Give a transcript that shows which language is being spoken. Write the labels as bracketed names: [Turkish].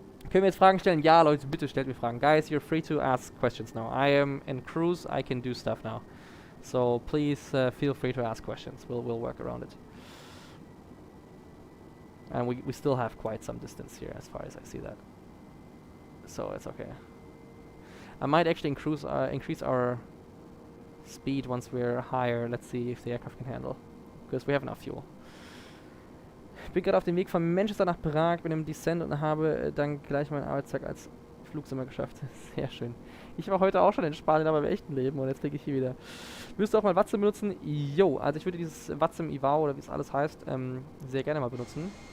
[German] Können wir jetzt Fragen stellen? Ja, Leute, bitte stellt mir Fragen. [English] Guys, you're free to ask questions now. I am in cruise. I can do stuff now. So please feel free to ask questions. We'll work around it. And we still have quite some distance here as far as I see that. So it's okay. I might actually increase our speed once we're higher. Let's see if the aircraft can handle. Because we have enough fuel. [German] Ich bin gerade auf dem Weg von Manchester nach Prag, bin im Descent und habe dann gleich meinen Arbeitstag als Flugzimmer geschafft. Sehr schön. Ich war heute auch schon in Spanien, aber im echten Leben und jetzt fliege ich hier wieder. Wirst du auch mal Watsim benutzen? Jo, also ich würde dieses Watsim Ivao oder wie es alles heißt, sehr gerne mal benutzen.